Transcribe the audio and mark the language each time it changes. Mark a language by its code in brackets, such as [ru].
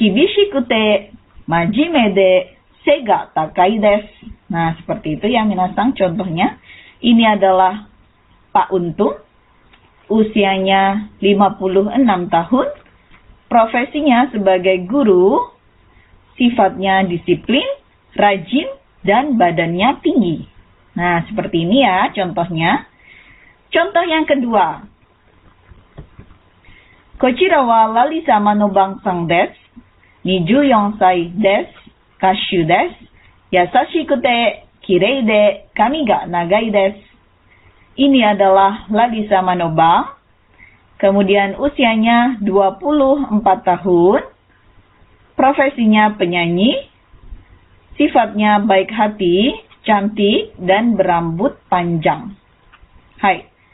[ja] 厳しくて真面目で背が高いです。 [id] Nah, seperti itu ya minasang contohnya. Ini adalah Pak Untung. Usianya 56 tahun. Profesinya sebagai guru. Sifatnya disiplin, rajin, dan badannya tinggi. Nah, seperti ini ya contohnya. Contoh yang kedua. [ja] Kochira wa lali sama no bang-san desu. 24 歳です。歌手です。優しくて綺麗で髪が長いです。 [id] Ini adalah Lalisa Manobang. Kemudian usianya 24 tahun. Profesinya penyanyi. Sifatnya baik hati, cantik, dan berambut panjang. Hai.